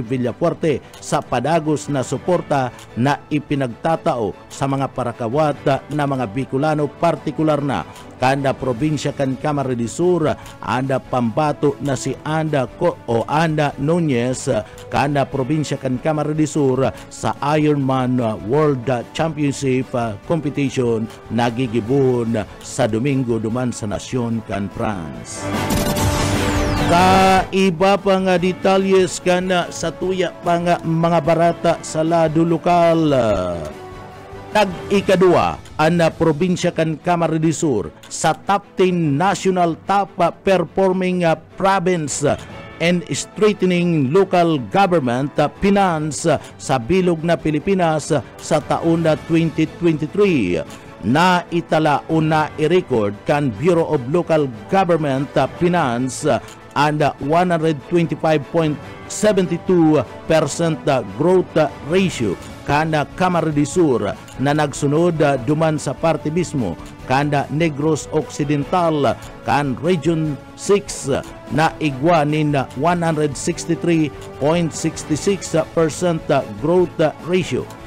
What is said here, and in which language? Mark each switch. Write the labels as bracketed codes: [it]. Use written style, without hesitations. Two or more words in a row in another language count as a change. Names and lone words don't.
[bik] Villafuerte sa padagos na suporta na ipinagtatao sa mga parakawat na mga Bicolano, partikular na kanda probinsya kan Camarines Sur, anda pambato na si Ana Nunez kanda probinsya kan Camarines Sur sa Ironman World Championship competition nagigibon sa Domingo duman sa nasyon kan France. Iba pang detalles kan sa tuya pang mga barata sa lado lokal. Tag-ikadua ang probinsya kan Camarines Sur sa [en] top 10 national top performing province and strengthening local government finance [bik] sa bilog na Pilipinas sa taon na 2023. Na itala una i-record kan Bureau of Local Government Finance and 125.72% [en] growth ratio [bik] kanda Camarines Sur na nagsunod duman sa parte mismo kanda Negros Occidental kan Region 6 na igwanin 163.66% [en] growth ratio.